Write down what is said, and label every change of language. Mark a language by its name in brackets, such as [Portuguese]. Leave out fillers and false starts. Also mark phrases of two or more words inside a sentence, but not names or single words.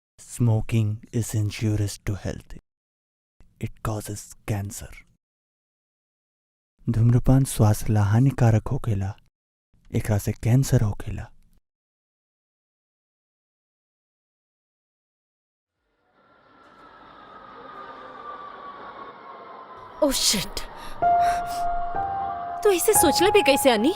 [English] Smoking is injurious to health. It causes cancer. [Bhojpuri] धूम्रपान स्वास्थ्य ला हानिकारक होखेला, एकरा से कैंसर होखेला। [English] oh shit, [Bhojpuri] तो ऐसे सोचले भी कैसे अनी?